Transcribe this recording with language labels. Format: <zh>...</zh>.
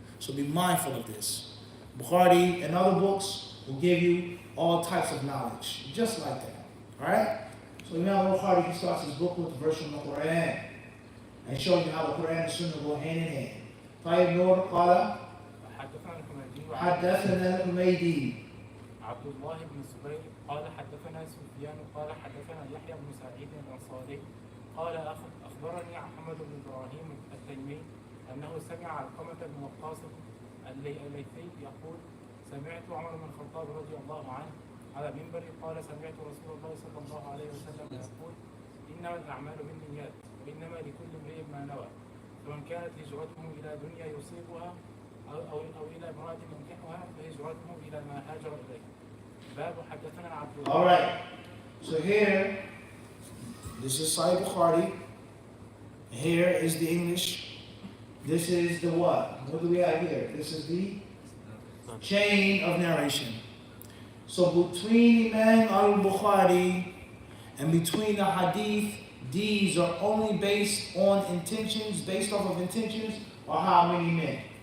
<en>So be mindful of this. Bukhari and other books will give you all types of knowledge, just like that. Alright? So Imam Bukhari, he starts his book with the verse from the Quran and shows you how the Quran and Sunnah go hand in hand.</en> <ar>طيب نور قال حدثنا الحميدي حدثنا الحميدي. عبد الله بن الزبير قال حدثنا سفيان قال حدثنا يحيى بن سعيد الأنصاري قال أخبرني محمد بن إبراهيم التيمي أنه سمع علقمة بن وقاص الليثي يقول سمعت عمر بن الخطاب رضي الله عنه على منبر قال سمعت رسول الله صلى الله عليه وسلم يقول إنما الأعمال بالنيات وإنما لكل امرئ ما نوى فمن كانت هجرته إلى دنيا يصيبها أو إلى امرأة ينكحها فهجرته إلى ما هاجر إليه. باب حدثنا عبد الله.</ar> <en>All right. So here, this is Sahih Bukhari. Here is the English. This is the what? What do we have here? This is the chain of narration. So between Imam al-Bukhari and between the hadith, these are only based on intentions, based off of intentions, or how many men.</en>